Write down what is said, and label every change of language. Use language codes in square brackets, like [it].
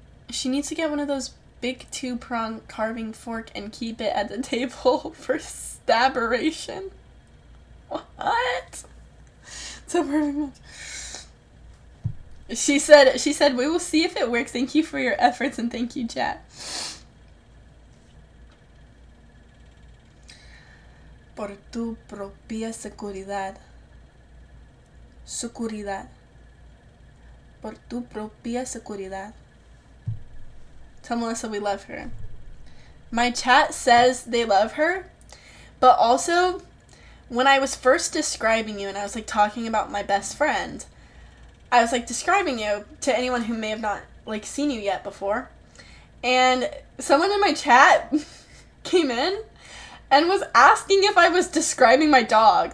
[en] She needs to get one of those big 2-prong carving fork and keep it at the table for staberation. What? So perfect. She said, we will see if it works. Thank you for your efforts and thank you, chat. [es] Por tu propia seguridad. Seguridad. Por tu propia seguridad. [en] Tell Melissa we love her. My chat says they love her, but also, when I was first describing you and I was like talking about my best friend, I was like describing you to anyone who may have not like seen you yet before, and someone in my chat came in and was asking if I was describing my dog.